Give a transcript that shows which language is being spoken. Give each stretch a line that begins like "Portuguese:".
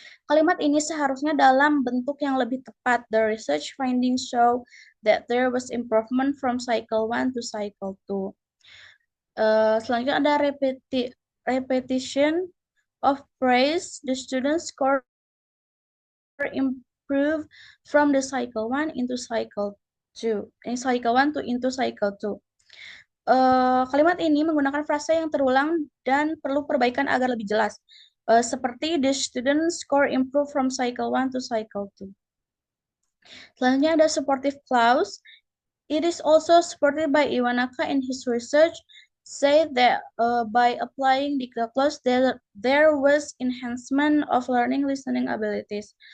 Indonesian: Kalimat ini seharusnya dalam bentuk yang lebih tepat.
English: The research findings show that there was improvement from cycle 1 to cycle 2.
Indonesian: Selanjutnya ada
English: repetition of praise. The students score improve from the cycle 1 into cycle 2. Cycle 1 to into cycle 2.
Indonesian: Kalimat ini menggunakan frasa yang terulang dan perlu perbaikan agar lebih jelas. Seperti
English: the student score improve from cycle 1 to cycle 2.
Indonesian: Selanjutnya ada
English: supportive clause. It is also supported by Iwanaka in his research, say that by applying the clause there was enhancement of learning listening abilities.